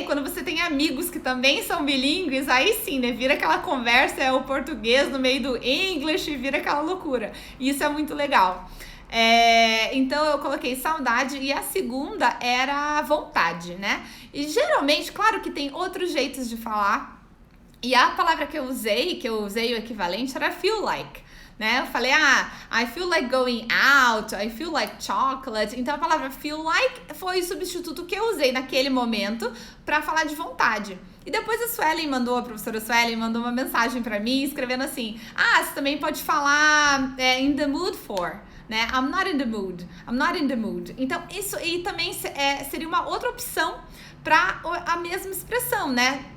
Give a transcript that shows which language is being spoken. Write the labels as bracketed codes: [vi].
[pt] E quando você tem amigos que também são bilíngues, aí sim, né, vira aquela conversa, é o português no meio do English, vira aquela loucura. E isso é muito legal. Então eu coloquei saudade e a segunda era vontade, né? E geralmente, claro que tem outros jeitos de falar. E a palavra que eu usei o equivalente era feel like, né? Eu falei, [en] I feel like going out, I feel like chocolate. [pt] Então a palavra feel like foi o substituto que eu usei naquele momento para falar de vontade. E depois a professora Suelen mandou uma mensagem para mim escrevendo assim, você também pode falar [en] in the mood for, [pt] né? [en] I'm not in the mood. [pt] Então isso aí também seria uma outra opção para a mesma expressão, né?